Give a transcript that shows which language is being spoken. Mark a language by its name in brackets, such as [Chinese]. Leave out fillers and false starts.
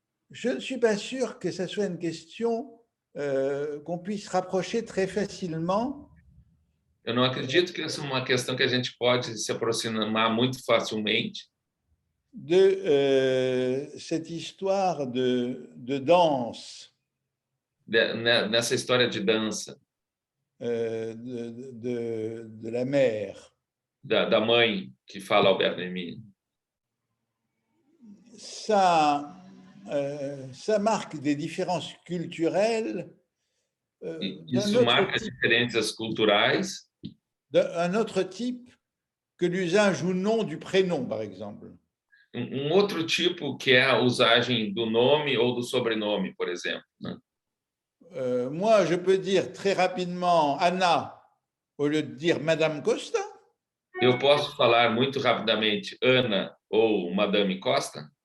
[French] Je ne suis pas sûr que ça soit une question qu'on puisse rapprocher très facilement. [Portuguese] Eu não acredito que essa é uma questão que a gente pode se aproximar muito facilmente. [French] De cette histoire de danse. [Portuguese] Nessa história de dança. [French] De la mère. [Portuguese] Da mãe que fala Albert Memmi. [French] Ça ça marque des différences culturelles d'un [Portuguese] Isso marca diferenças culturais, [French] autre type que l'usage ou non du prénom, par exemple. [Portuguese] outro tipo que é a usagem do nome ou do sobrenome, por exemplo, né? [French] Moi, je peux dire très rapidement Anna au lieu de dire Madame Costa. [Portuguese] Eu posso falar muito rapidamente Ana ou Madame Costa?